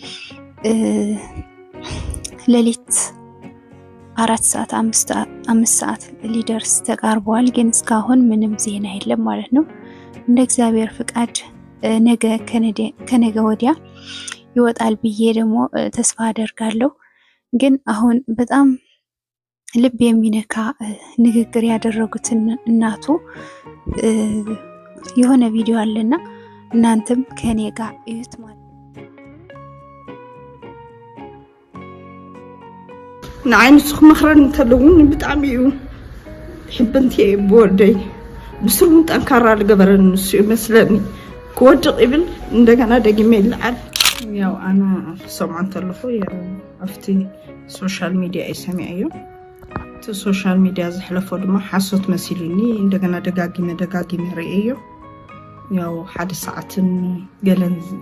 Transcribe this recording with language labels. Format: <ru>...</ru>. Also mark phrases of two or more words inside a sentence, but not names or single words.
<am>ሌሊት 4 ሰዓት 5 ሰዓት ሊደርስ ተቃርቧል። ግን እስካሁን ምንም ዜና የለም ማለት ነው። እንደ እግዚአብሔር ፍቃድ ነገ ከነገ ወዲያ ይወጣል ብዬ ደግሞ ተስፋ አደርጋለሁ። ግን አሁን በጣም ልብ የሚነካ ንግግር ያደረጉትን እናቱ የሆነ ቪዲዮ አለና እናንተም ከኔ ጋር እዩት ማለት</am> <ti>ንዓይንስኹ መኽረን እንተለውን ብጣዕሚ እዩ ሕብንቲ ብወደይ ብስሩን ጠንካራ ዝገበረን ንሱ ይመስለኒ። ክወድቕ ይብል</ti> <am>እንደገና ደግሜ</am> <ti>ይልዓል። ያው ኣነ ሰምዖ እንተለኹ ያው ኣብቲ</ti> <en>social media</en> <ti>ይሰሚዐ እዩ። እቲ</ti> <en>social media</en> <ti>ዝሕለፎ ድማ ሓሶት መሲሉኒ እንደገና ደጋጊመ ርአዮ። ያው ሓደ ሰዓትን ገለን</ti>